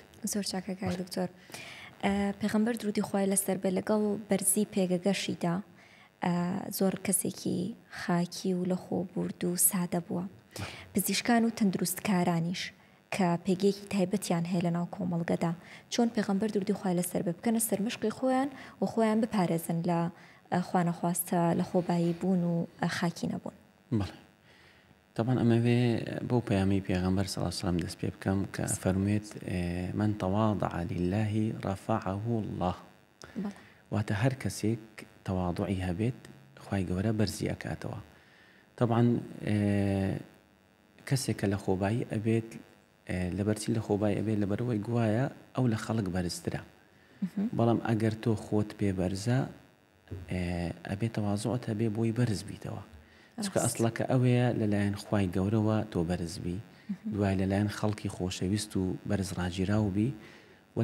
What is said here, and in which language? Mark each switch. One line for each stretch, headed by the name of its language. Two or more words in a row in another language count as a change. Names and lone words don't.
Central Kurdish: زۆر چاکە کاک دکتۆر پێغەمبەر درودی خوای لەسەر بێ لەگەڵ بەرزی پێگەگەشیدا زۆر کەسێکی خاکی و لە خۆبورد و سادە بووە پزیشکان و تەندروستکارانیش کە پێگەیەکی تایبەتیان هەیە لە ناو کۆمەڵگەدا چۆن پێغەمبەر درودی خوای لەسەر بێ بکەنە سەرمشقی خۆیان و خۆیان بپارێزن لە خوانەخواستە لە خۆبایی بوون و خاکی نەبوون طبعا ئەمەوێ بۆ پەیامی پێغەمبەر
Arabic: صلی الله علیه وسلم
Central Kurdish: دەست پێ بکەم کە فەرموێت
Arabic: من تواضع لله رفعه الله
Central Kurdish: واتە هەر کەسێک تەواضعی هەبێت خوای گەورە بەرزی ئەکاتەوە طبعا کەسێکە لە خۆبایی ئەبێت لەبەرچی لە خۆبایی ئەبێت لەبەرەوەی گوایە ئەو لە خەڵک بەرزترە بەڵام ئەگەر تۆ خۆت پێ بەرزە ئەبێت تەواضعت هەبێ بۆی بەرز بیتەوە چکە ئەسڵەکە ئەوەیە لەلایەن خوای گەورەوە تۆ بەرزبی دوای لەلایەن خەڵکی خۆشەویست و بەرز ڕاگیراو بی و